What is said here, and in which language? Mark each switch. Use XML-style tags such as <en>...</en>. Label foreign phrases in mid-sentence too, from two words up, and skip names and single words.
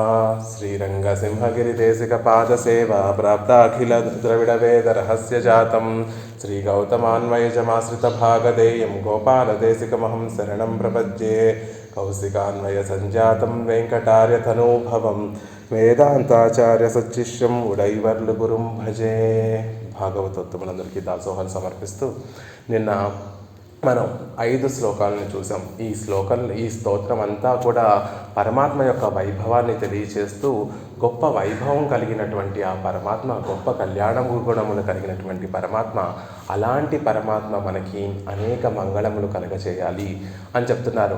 <sa>श्रीरङ्गसिंहगिरिदेशिकपादसेवा प्राप्ताखिल द्रविडवेदरहस्य जातं श्रीगौतमान्वयजमाश्रितभागधेयं गोपालदेशिकमहं शरणं प्रपद्ये। कौशिकान्वयसञ्जातं वेङ्कटार्यतनूभवं వేదాంతాచార్యసచ్చిష్యం ఉడైవర్లు గురుం భజే.</sa> <te>భాగవతోత్తములందరికీ దాసోహాలు సమర్పిస్తూ నిన్న మనం 5 శ్లోకాలను చూసాం. ఈ స్తోత్రం అంతా కూడా పరమాత్మ యొక్క వైభవాన్ని తెలియచేస్తూ గొప్ప వైభవం కలిగినటువంటి ఆ పరమాత్మ, గొప్ప కళ్యాణ గుణములు కలిగినటువంటి పరమాత్మ, అలాంటి పరమాత్మ మనకి అనేక మంగళములు కలగచేయాలి అని చెప్తున్నారు.</te>